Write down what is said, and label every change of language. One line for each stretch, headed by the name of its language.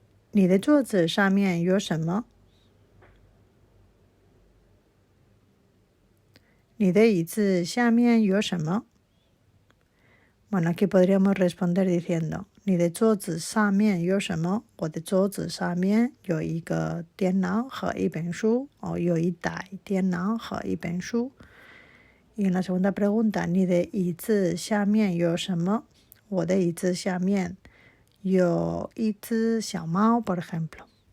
Chinese: 你的桌子上面有什么？你的椅子下面有什么？
Spanish: Bueno, aquí podríamos responder diciendo
Chinese: 你的桌子上面有什么？我的桌子上面有一个电脑和一本书，o 有一台电脑和一本书。
Spanish: Y en la segunda pregunta,
Chinese: 你的椅子下面有什么？我的椅子下面有一只小猫
Spanish: por ejemplo.